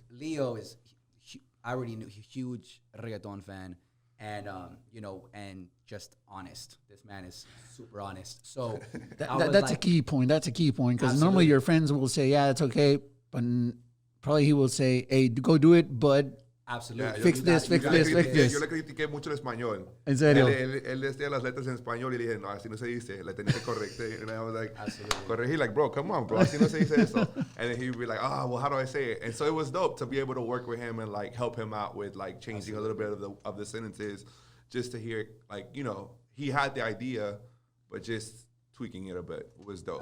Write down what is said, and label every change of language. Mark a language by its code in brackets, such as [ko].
[en] Leo I already knew, huge reggaeton fan, and you know, and just honest. This man is super honest. So That's a key point. That's a key point, because normally your friends will say, yeah, it's okay, but probably he will say, hey, go do it, but absolutely fix this. [es] Yo le critiqué mucho el español. En serio. Él decía las letras en español y le dije, no, así no se dice. La tenía que corregir. [en] And I was like, corregir, like, bro, come on, bro. [es] Así no se dice eso. [en] And then he'd be like, well, how do I say it? And so it was dope to be able to work with him and, like, help him out with, like, changing a little bit of the sentences, just to hear, like, you know, he had the idea, but just tweaking it a bit was dope.